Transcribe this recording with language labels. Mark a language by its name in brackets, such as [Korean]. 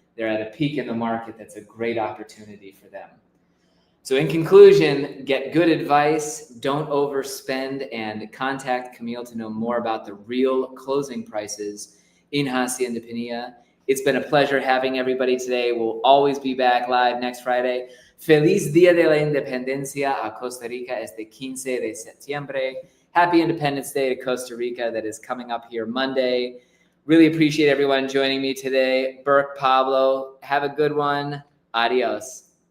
[English] They're at a peak in the market that's a great opportunity for them. So in conclusion, get good advice, don't overspend, and contact Camille to know more about the real closing prices in Hacienda Pinilla. It's been a pleasure having everybody today. We'll always be back live next Friday. [Spanish] Feliz Día de la Independencia a Costa Rica este 15 de septiembre. [English] Happy Independence Day to Costa Rica that is coming up here Monday. Really appreciate everyone joining me today. Burke, Pablo, have a good one. Adios.